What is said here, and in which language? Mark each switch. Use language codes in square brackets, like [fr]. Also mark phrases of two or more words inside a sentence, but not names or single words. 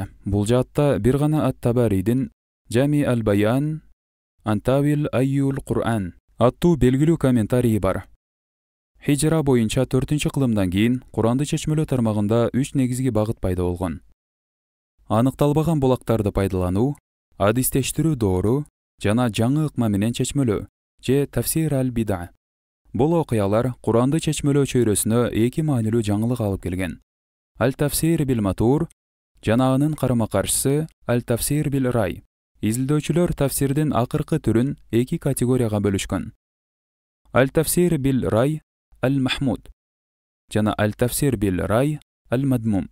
[ky] Бул жаатта бир гана Ат-Табаридин Жами аль-Баян Антавил Айюл Кур'ан аттуу белгилүү комментарийи бар. Хижра боюнча 4-кылымдан кийин Куранды чечмелөө тармагында 3 негизги багыт пайда болгон. Аныкталбаган булактарды пайдалануу, адистештирүү доору жана жаңы ыкма менен чечмелөө же [ar] تفسير البدعة. [ky] Бул окуялар Куранды чечмелөө чөйрөсүнө эки маанилүү жаңылык алып келген. [ar] التفسير بالمأثور [ky] жана анын карама-каршысы [ar] التفسير بالرأي. [ky] Изилдөөчүлөр тафсирдин акыркы түрүн эки категорияга бөлүшкөн. [ar] التفسير بالرأي المحمود жана التفسير بالرأي المذموم.